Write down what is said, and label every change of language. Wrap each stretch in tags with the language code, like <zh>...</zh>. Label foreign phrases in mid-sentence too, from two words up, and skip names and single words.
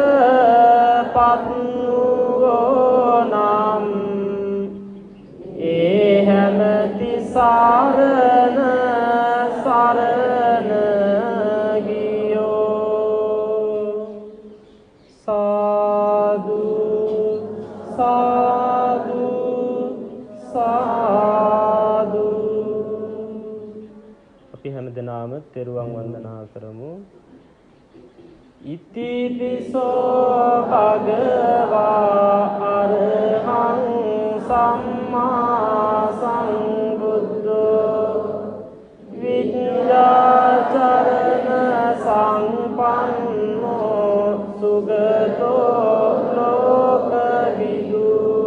<si>පත්නුවෝ නම් ඒ හැම තිසරණ සරණ ගියෝ සාදු සාදු සාදු. අපි හැමදෙනාම තෙරුවන් වන්දනා කරමු.</si> <pi>ඉතිපිසෝ භගවා අරහං සම්මා සම්බුද්ධෝ විඤ්ඤාචරණ සංපන්නෝ සුගතෝ ලෝකවිදු</pi>